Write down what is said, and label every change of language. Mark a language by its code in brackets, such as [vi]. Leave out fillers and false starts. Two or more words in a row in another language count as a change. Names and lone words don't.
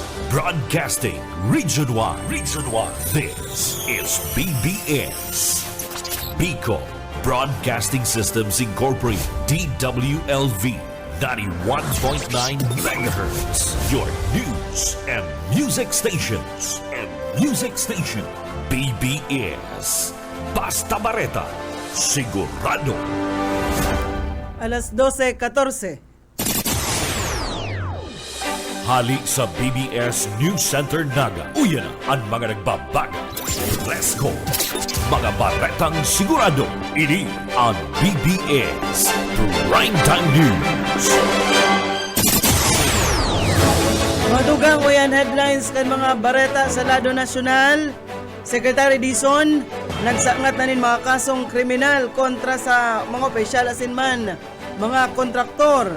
[en] Broadcasting Region 1. Region 1. This is BBS. Bicol Broadcasting Systems Incorporated. DWLV. 91.9 megahertz. Your news and music stations. [bik] BBS. Basta Bareta. Sigurado. Alas 12:14. Hali sa BBS News Center Naga. Uyan ang mga nagbabaga. [en] Let's go! [bik] Mga baretang sigurado. Ini ang BBS Primetime News. Madugang uyan headlines kan mga bareta sa lado nasyonal. Secretary Dizon, nagsangat na nin mga kasong kriminal kontra sa mga opisyal asin man mga kontraktor.